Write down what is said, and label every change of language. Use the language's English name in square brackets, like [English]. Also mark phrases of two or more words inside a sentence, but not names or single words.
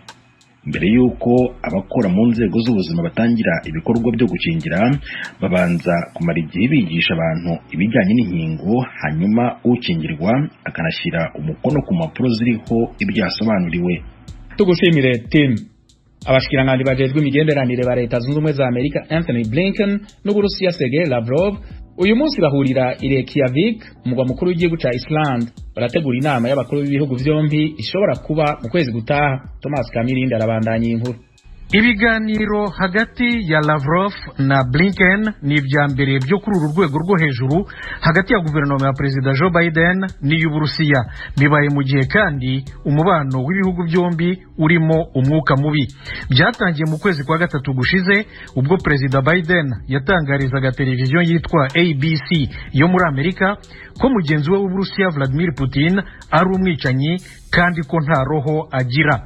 [Kinyarwanda] Mbere yuko abakora mu nzego z'ubuzima batangira ibikorwa byo gukingira, babanza kumara igihe bigisha abantu ibijyanye n'inkingo, hanyuma ukingirwa akanashyira umukono ku mpapuro ziriho ibyo yasobanuriwe. Tugushimire Tim. [Rundi] Abashikiranganje bajejwe imigenderanire ba Leta Zunze Ubumwe za Amerika Anthony Blinken n'Uburusiya Sergei Lavrov uyu munsi bahurira i Reykjavik, umugwa mukuru w'igihugu ca Iceland. Barategura inama y'abakuru b'ibihugu vyombi ishobora kuba mu kwezi gutaha. Thomas Kamirindi arabandanya inkuru. [Kinyarwanda] Ibiganiro hagati ya Lavrov na Blinken ni ibya mbere byo kuri uru rwego rwo hejuru hagati ya guverinoma ya Perezida Joe Biden n'iy'Uburusiya. Bibaye mu gihe kandi umubano w'ibihugu byombi urimo umwuka mubi. Byatangiye mu kwezi kwa gatatu gushize ubwo Perezida Biden yatangarizaga televiziyo yitwa ABC yo muri Amerika ko mugenzi we w'Uburusiya Vladimir Putin ari umwicanyi kandi ko nta roho agira.